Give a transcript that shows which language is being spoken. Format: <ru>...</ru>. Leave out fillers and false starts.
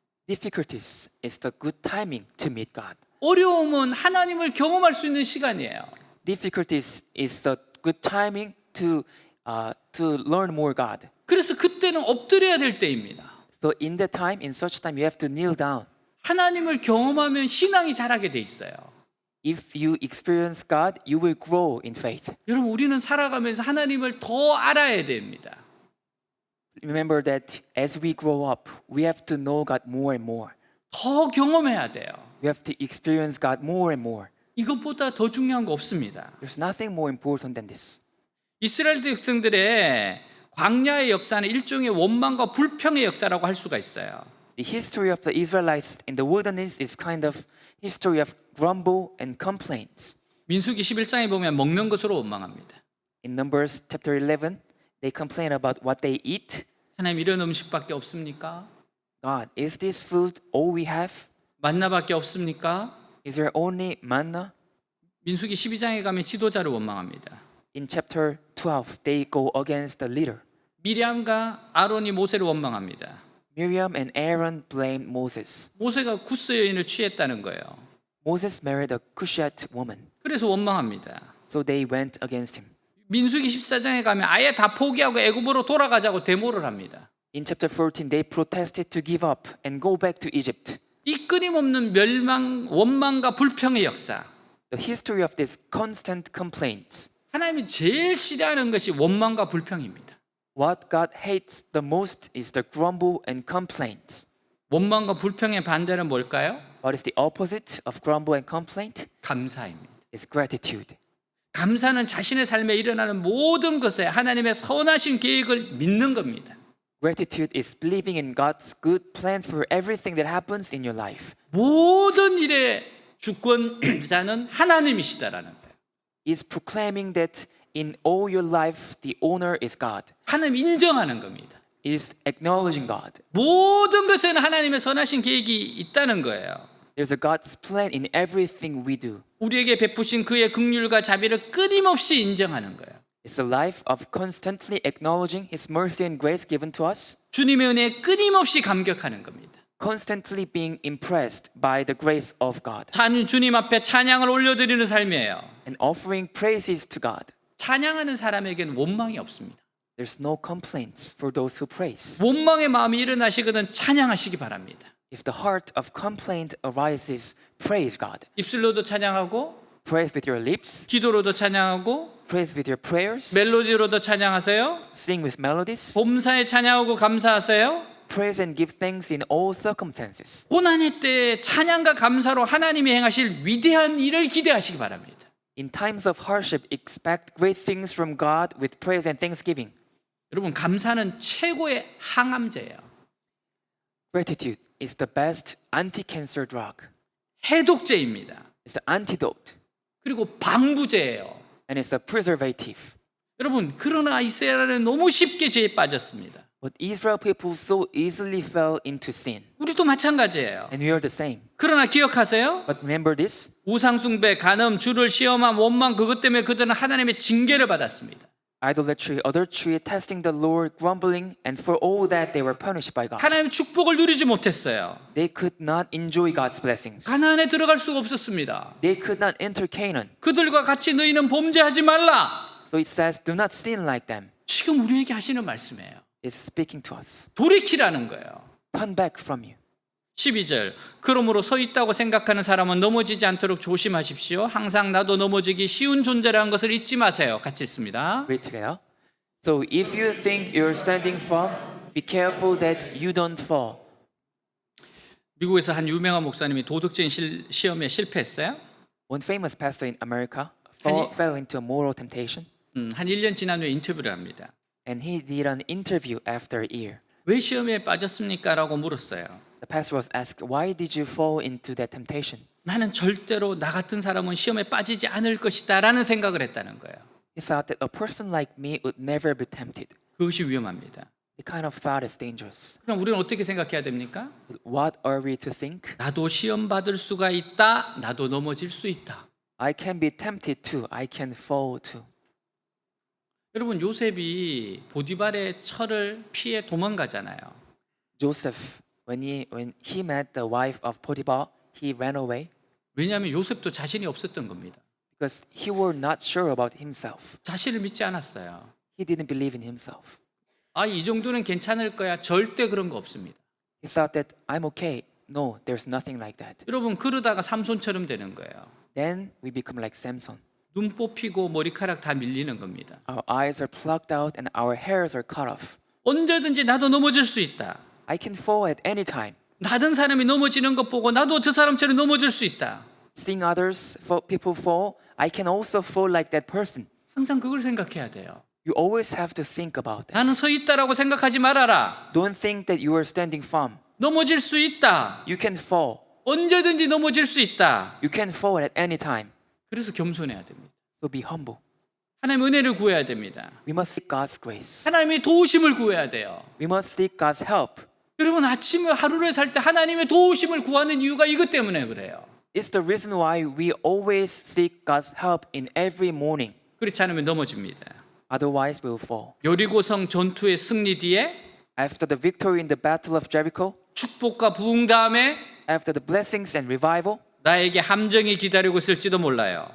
<en>Difficulties is the good timing to meet God.</en> <ko>어려움은 하나님을 경험할 수 있는 시간이에요.</ko> <en>Difficulties is the good timing to learn more God.</en> <ko>그래서 그때는 엎드려야 될 때입니다.</ko> <en>So in that time, in such time, you have to kneel down.</en> <ko>하나님을 경험하면 신앙이 자라게 돼 있어요.</ko> <en>If you experience God, you will grow in faith.</en> <ko>여러분, 우리는 살아가면서 하나님을 더 알아야 됩니다.</ko> <en>Remember that as we grow up, we have to know God more and more.</en> <ko>더 경험해야 돼요.</ko> <en>We have to experience God more and more.</en> <ko>이것보다 더 중요한 거 없습니다.</ko> <en>There's nothing more important than this.</en> <ko>이스라엘 백성들의 광야의 역사는 일종의 원망과 불평의 역사라고 할 수가 있어요.</ko> <en>The history of the Israelites in the wilderness is kind of history of grumble and complaints.</en> <ko>민수기 11장에 보면 먹는 것으로 원망합니다.</ko> <en>In Numbers chapter 11, they complain about what they eat.</en> <ko>하나님 이런 음식밖에 없습니까?</ko> <en>God, is this food all we have?</en> <ko>만나밖에 없습니까?</ko> <en>Is there only manna?</en> <ko>민수기 12장에 가면 지도자를 원망합니다.</ko> <en>In chapter 12, they go against the leader.</en> <ko>미리암과 아론이 모세를 원망합니다.</ko> <en>Miriam and Aaron blamed Moses.</en> <ko>모세가 구스 여인을 취했다는 거예요.</ko> <en>Moses married a Cushite woman,</en> <ko>그래서 원망합니다.</ko> <en>so they went against him.</en> <ko>민수기 14장에 가면 아예 다 포기하고 애굽으로 돌아가자고 데모를 합니다.</ko> <en>In chapter 14, they protested to give up and go back to Egypt.</en> <ko>이 끊임없는 멸망, 원망과 불평의 역사.</ko> <en>The history of these constant complaints.</en> <ko>하나님이 제일 싫어하는 것이 원망과 불평입니다.</ko> <en>What God hates the most is the grumble and complaints.</en> <ko>원망과 불평의 반대는 뭘까요?</ko> <en>What is the opposite of grumble and complaint?</en> <ko>감사입니다.</ko> <en>It's gratitude.</en> <ko>감사는 자신의 삶에 일어나는 모든 것에 하나님의 선하신 계획을 믿는 겁니다.</ko> <en>Gratitude is believing in God's good plan for everything that happens in your life.</en> <ko>모든 일의 주권자는 하나님이시다라는 거예요.</ko> <en>Is proclaiming that in all your life the owner is God.</en> <ko>하나님 인정하는 겁니다.</ko> <en>Is acknowledging God.</en> <ko>모든 것에는 하나님의 선하신 계획이 있다는 거예요.</ko> <en>There's a God's plan in everything we do.</en> <ko>우리에게 베푸신 그의 긍휼과 자비를 끊임없이 인정하는 거예요.</ko> <en>It's a life of constantly acknowledging His mercy and grace given to us,</en> <ko>주님의 은혜에 끊임없이 감격하는 겁니다.</ko> <en>constantly being impressed by the grace of God,</en> <ko>주님 앞에 찬양을 올려드리는 삶이에요.</ko> <en>and offering praises to God.</en> <ko>찬양하는 사람에게는 원망이 없습니다.</ko> <en>There's no complaints for those who praise.</en> <ko>원망의 마음이 일어나시거든 찬양하시기 바랍니다.</ko> <en>If the heart of complaint arises, praise God.</en> <ko>입술로도 찬양하고</ko> <en>Praise with your lips,</en> <ko>기도로도 찬양하고</ko> <en>praise with your prayers,</en> <ko>멜로디로도 찬양하세요.</ko> <en>sing with melodies,</en> <ko>봄사에 찬양하고 감사하세요.</ko> <en>praise and give thanks in all circumstances.</en> <ko>고난의 때에 찬양과 감사로 하나님이 행하실 위대한 일을 기대하시기 바랍니다.</ko> <en>In times of hardship, expect great things from God with praise and thanksgiving.</en> <ko>여러분 감사는 최고의 항암제예요.</ko> <en>Gratitude is the best anti-cancer drug.</en> <ko>해독제입니다.</ko> <en>It's an antidote</en> <ko>그리고 방부제예요.</ko> <en>and it's a preservative.</en> <ko>여러분 그러나 이스라엘은 너무 쉽게 죄에 빠졌습니다.</ko> <en>But Israel people so easily fell into sin.</en> <ko>우리도 마찬가지예요.</ko> <en>And we are the same.</en> <ko>그러나 기억하세요.</ko> <en>But remember this,</en> <ko>우상숭배, 간음, 주를 시험함, 원망 그것 때문에 그들은 하나님의 징계를 받았습니다.</ko> <en>idolatry, adultery, testing the Lord, grumbling, and for all that they were punished by God.</en> <ko>하나님의 축복을 누리지 못했어요.</ko> <en>They could not enjoy God's blessings.</en> <ko>가나안에 들어갈 수가 없었습니다.</ko> <en>They could not enter Canaan.</en> <ko>그들과 같이 너희는 범죄하지 말라.</ko> <en>So it says, do not sin like them.</en> <ko>지금 우리에게 하시는 말씀이에요.</ko> <en>It's speaking to us.</en> <ko>돌이키라는 거예요.</ko> <en>Turn back from you.</en> <ko>12절 그러므로 서 있다고 생각하는 사람은 넘어지지 않도록 조심하십시오. 항상 나도 넘어지기 쉬운 존재라는 것을 잊지 마세요. 같이 읽습니다.</ko> <en>Read together. So if you think you're standing firm, be careful that you don't fall.</en> <ko>미국에서 한 유명한 목사님이 도덕적인 시험에 실패했어요.</ko> <en>One famous pastor in America</en> <ko>아니-</ko> <en>fell into a moral temptation,</en> <ko>한 1년 지난 후에 인터뷰를 합니다.</ko> <en>and he did an interview after a year.</en> <ko>왜 시험에 빠졌습니까? 라고 물었어요.</ko> <en>The pastor was asked, why did you fall into that temptation?</en> <ko>나는 절대로 나 같은 사람은 시험에 빠지지 않을 것이다 라는 생각을 했다는 거예요.</ko> <en>He thought that a person like me would never be tempted.</en> <ko>그것이 위험합니다.</ko> <en>He kind of thought it's dangerous.</en> <ko>그럼 우리는 어떻게 생각해야 됩니까?</ko> <en>But what are we to think?</en> <ko>나도 시험 받을 수가 있다. 나도 넘어질 수 있다.</ko> <en>I can be tempted too. I can fall too.</en> <ko>여러분 요셉이 보디발의 철을 피해 도망가잖아요.</ko> <en>Joseph, when he met the wife of Potiphar, he ran away</en> <ko>왜냐하면 요셉도 자신이 없었던 겁니다.</ko> <en>because he was not sure about himself.</en> <ko>자신을 믿지 않았어요.</ko> <en>He didn't believe in himself.</en> <ko>이 정도는 괜찮을 거야. 절대 그런 거 없습니다.</ko> <en>He thought that I'm okay. No, there's nothing like that.</en> <ko>여러분 그러다가 삼손처럼 되는 거예요.</ko> <en>Then we become like Samson.</en> <ko>눈 뽑히고 머리카락 다 밀리는 겁니다.</ko> <en>Our eyes are plucked out and our hairs are cut off.</en> <ko>언제든지 나도 넘어질 수 있다.</ko> <en>I can fall at any time.</en> <ko>다른 사람이 넘어지는 것 보고 나도 저 사람처럼 넘어질 수 있다.</ko> <en>Seeing people fall, I can also fall like that person.</en> <ko>항상 그걸 생각해야 돼요.</ko> <en>You always have to think about that.</en> <ko>나는 서 있다라고 생각하지 말아라.</ko> <en>Don't think that you are standing firm.</en> <ko>넘어질 수 있다.</ko> <en>You can fall.</en> <ko>언제든지 넘어질 수 있다.</ko> <en>You can fall at any time.</en> <ko>그래서 겸손해야 됩니다.</ko> <en>So be humble.</en> <ko>하나님 은혜를 구해야 됩니다.</ko> <en>We must seek God's grace.</en> <ko>하나님의 도우심을 구해야 돼요.</ko> <en>We must seek God's help.</en> <ko>여러분 아침에 하루를 살 때 하나님의 도우심을 구하는 이유가 이것 때문에 그래요.</ko> <en>It's the reason why we always seek God's help in every morning.</en> <ko>그렇지 않으면 넘어집니다.</ko> <en>Otherwise, we will fall.</en> <ko>여리고성 전투의 승리 뒤에</ko> <en>After the victory in the battle of Jericho,</en> <ko>축복과 부흥 다음에</ko> <en>after the blessings and revival,</en> <ko>나에게 함정이 기다리고 있을지도 몰라요.</ko>